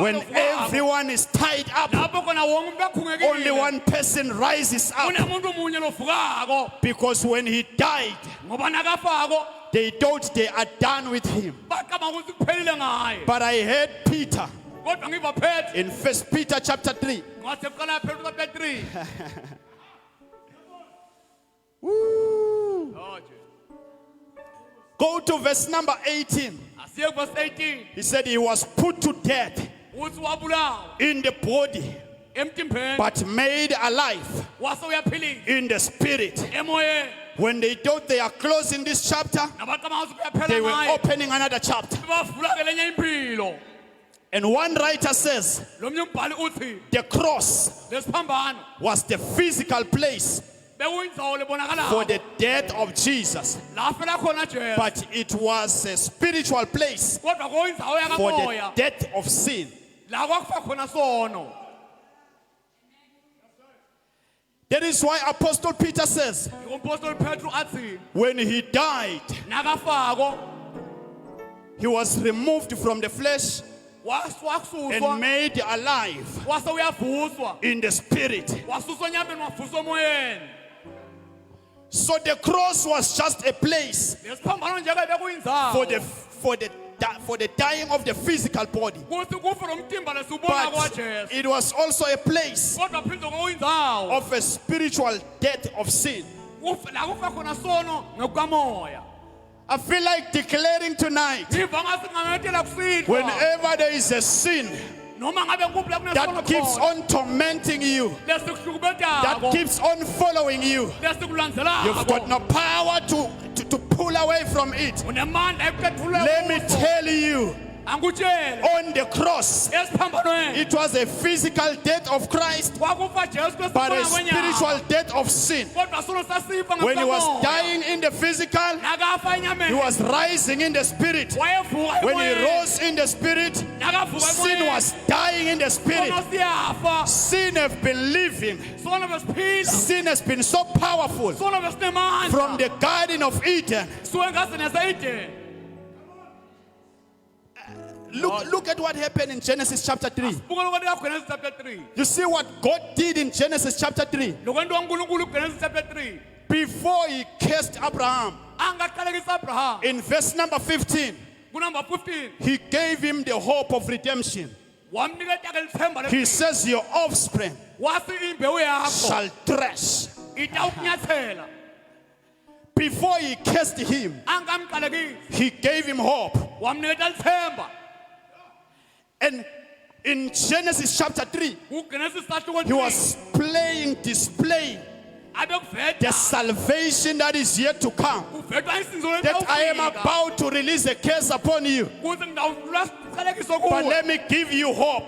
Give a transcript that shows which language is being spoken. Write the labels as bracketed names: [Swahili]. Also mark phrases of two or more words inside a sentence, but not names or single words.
[English] when everyone is tied up. [Swati] lapho khona wonke umuntu akhungekile. [English] Only one person rises up, [Swati] Kunemuntu munye lofukako. [English] because when he died, [Swati] Ngoba nakafako [English] they thought they are done with him. [Swati] bacabanga ukuthi kuphelile ngaye. [English] But I heard Peter [Swati] Kodwa ngiva phethe. [English] in 1 Peter chapter 3. [Swati] Ngase kuqala phela chapter 3. Woo. [English] Oh, Jesus. Go to verse number 18. [Swati] Asiye verse 18. [English] He said he was put to death [Swati] Uthi wabulawa [English] in the body, [Swati] emtimbeni. [English] but made alive [Swati] Wase uyaphilisa [English] in the spirit. [Swati] emoyeni. [English] When they thought they are closing this chapter, [Swati] Nabacabanga ukuthi [English] they [Swati] kuyaphela [English] were [Swati] ngaye. [English] opening another chapter. [Swati] Bavula ke lenye impilo. [English] And one writer says [Swati] Lo mnye umbhali uthi [English] the cross [Swati] lesiphambano [English] was the physical place [Swati] bekuyindzawo [English] for [Swati] lebonakalayo. [English] the death of Jesus, [Swati] La fela khona Jesu. [English] but it was a spiritual place [Swati] Kodwa kuyindzawo [English] for the [Swati] yakamoya. [English] death of sin. [Swati] La kwakufa khona sono. [English] That is why Apostle Peter says, [Swati] Umpostoli Petru athi [English] when he died, [Swati] nakafako [English] he was removed from the flesh and [Swati] wasuswa [English] made alive [Swati] wase uyavuswa [English] in the spirit. [Swati] wasuswa enyameni wavuswa emoyeni. [English] So the cross was just a place [Swati] Lesiphambano nje ke bekuyindzawo. [English] for the dying of the physical body, [Swati] Kuthi kufe lo mtimba lesubona [English] but [Swati] kwaJesu. [English] it was also a place [Swati] Kodwa phinde kuyindzawo. [English] of a spiritual death of sin. [Swati] La kufa khona sono ngekukamoya. [English] I feel like declaring tonight, [Swati] Ngiva ngase ngamethela kusihlwa. [English] whenever there is a sin [Swati] Noma ngabe ngikuphi la kunesono [English] that keeps [Swati] khona. [English] on tormenting you, that [Swati] Lesikuhlukumezako. [English] keeps on following you, you've got [Swati] Lesikulandzelako. [English] no power to pull away from it. [Swati] Unemandla ekuphethula [English] Let me [Swati] kuso. [English] tell you, [Swati] Angikutshele. [English] on the cross, [Swati] Esiphambanweni. [English] it was a physical death of Christ, [Swati] Kwakufa Jesu [English] but a [Swati] kwesibona kwenyama. [English] spiritual death of sin. [Swati] Kodwa sono sasifa [English] When he was [Swati] ngekamoya. [English] dying in the the physical, [Swati] nakafa [English] he [Swati] enyameni [English] was rising in the spirit. [Swati] wayevuka [English] When he [Swati] emoyeni. [English] rose in the spirit, [Swati] Nakavuka [English] sin [Swati] emoyeni. [English] was dying in the spirit. [Swati] Sono siyafa [English] Sin has been living. [Swati] sono besiphila [English] Sin has been so powerful [Swati] sono besinemandla [English] from the Garden of Eden. [Swati] suke ngazini yaseyideni. [English] Look at what happened in Genesis chapter 3. [Swati] buka lokwenta kuGenesis chapter 3 [English] You see what God did in Genesis chapter 3. [Swati] lokwenta uNkulunkulu kuGenesis chapter 3 [English] Before he cursed Abraham, [Swati] angaqalekisa Abraham [English] in verse number 15, [Swati] kunumber 15 [English] he gave him the hope of redemption. [Swati] wamnikeza ke lithemba [English] He says, your offspring [Swati] wasi imbewu yakho [English] shall thresh. [Swati] itawukunyathela. [English] Before he cursed him, [Swati] Angamqalekisi [English] he gave him hope. [Swati] wamnikeza lithemba. [English] And in Genesis chapter 3, [Swati] kuGenesis [English] he was displaying the salvation that is yet to come. That I am about to release a curse upon you. But let me give you hope.